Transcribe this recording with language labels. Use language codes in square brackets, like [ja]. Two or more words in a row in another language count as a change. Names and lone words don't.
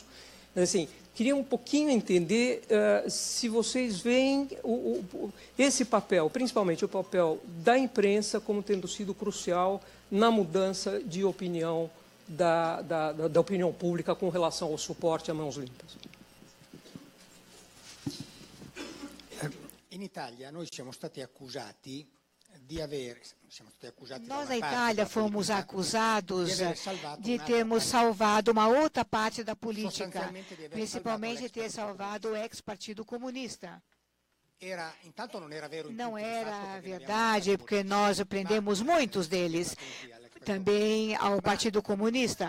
[pt] Mas, assim, queria um pouquinho entender se vocês veem esse papel, principalmente o papel da imprensa, como tendo sido crucial na mudança de opinião da opinião pública com relação ao suporte a mãos limpas. [it] In Italia noi siamo stati accusati [pt] Nós, na Itália, fomos acusados de termos salvado uma outra parte da política, principalmente ter salvado o ex-Partido Comunista. Não era verdade, porque nós prendemos muitos deles, também ao Partido Comunista.